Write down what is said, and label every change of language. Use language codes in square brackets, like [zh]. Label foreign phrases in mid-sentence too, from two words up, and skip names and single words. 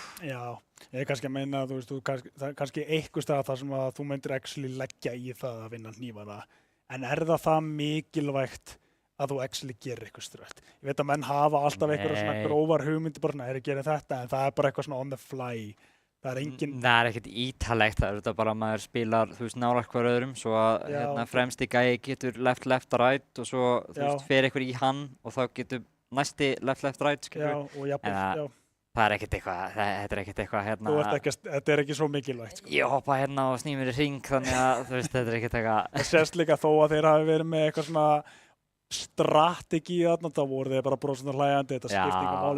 [is] Já, ég kannski að meina að þú veist, kannski einhver stað þar sem að þú myndir actually leggja í það að vinna hnífana, en það mikilvægt að þú actually gerir eitthvað strött. Ég veit að menn hafa alltaf eitthvað svona grófar hugmyndir bara, gera þetta, en það bara eitthvað svona [en] on the fly. [is] Það engin... Það ekkert ítalegt, það þetta bara að maður spilar, þú veist, nálægt hver öðrum, svo að fremsti gæi getur [en] left, right [is] og svo, þú veist, fer eitthvað í hann og þá getur næsti [en] left, right, [is] skilur. Já, og jafnvel, já. Það ekkert eitthvað, þetta ekkert eitthvað, Þetta ekki svo mikilvægt, sko. Ég hoppa hérna og sný mér í hring, þannig að, þú veist, þetta ekkert eitthvað. Það sést líka þó að þeir hafi verið með eitthvað svona strategi þarna, þá voru þeir bara brosandi hlæjandi, þetta skiptir ekki máli.